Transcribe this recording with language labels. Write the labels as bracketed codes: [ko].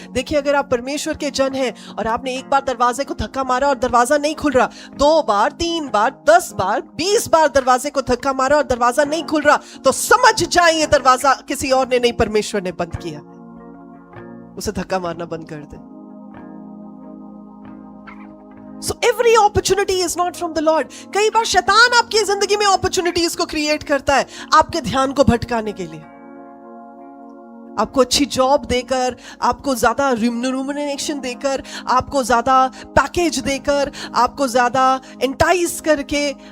[hi] देखिए, अगर आप परमेश्वर के जन हैं और आपने एक बार दरवाजे को धक्का मारा और दरवाजा नहीं खुल रहा, 2 बार, 3 बार, 10 बार, 20 बार दरवाजे को धक्का मारा और दरवाजा नहीं खुल रहा, तो समझ जाए ये दरवाजा किसी और ने नहीं, परमेश्वर ने बंद किया। उसे धक्का मारना बंद कर दे। [en] So every opportunity is not from the Lord. [hi] कई बार शैतान आपकी जिंदगी में अपॉर्चुनिटीज को क्रिएट करता है आपके ध्यान को भटकाने के लिए, आपको अच्छी जॉब देकर, आपको ज्यादा रिम्यूनरेशन देकर, आपको ज्यादा पैकेज देकर, आपको ज्यादा एंटाइज करके।